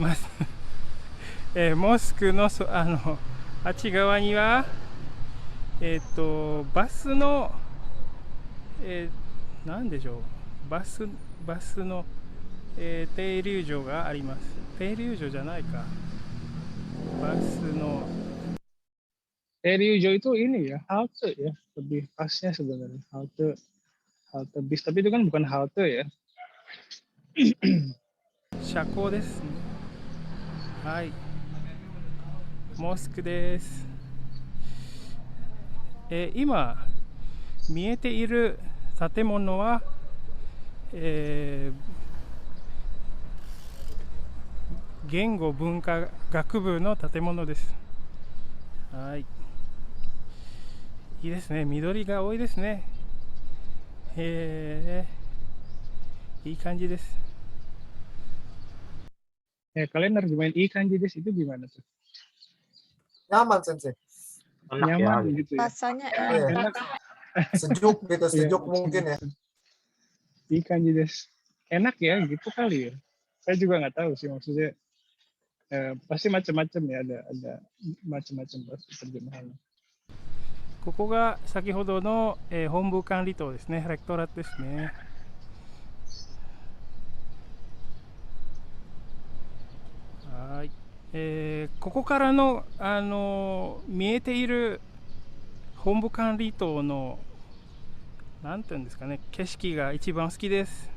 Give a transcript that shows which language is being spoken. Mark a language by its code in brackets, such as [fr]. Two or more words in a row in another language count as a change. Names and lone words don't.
[ja] モスクのあっち側にはバスの何でしょう、バスの停留所があります。停留所じゃないか。バスの [id] Teriujo itu ini ya, halte ya, lebih pasnya sebenarnya halte bis, tapi itu kan bukan halte ya. [ja] 車高ですね。はい、モスクです。今見えている建物は、言語文化学部の建物です。はい、いいですね。緑が多いですね。いい感じです。 [id] Kalian nerjemahin ikan jidis itu gimana tuh? Nyaman, Sensei. Nyaman gitu ya. Rasanya enak. Sejuk gitu, sejuk mungkin ya. Ikan jidis. Enak ya gitu kali ya. Saya juga nggak tahu sih, maksudnya pasti macam-macam ya, ada macam-macam terjemahan. [ja] ここが先ほどの、本部管理棟ですね。レクトラトですね。はい、ここからの、見えている本部管理棟のなんていうんですかね、景色が一番好きです。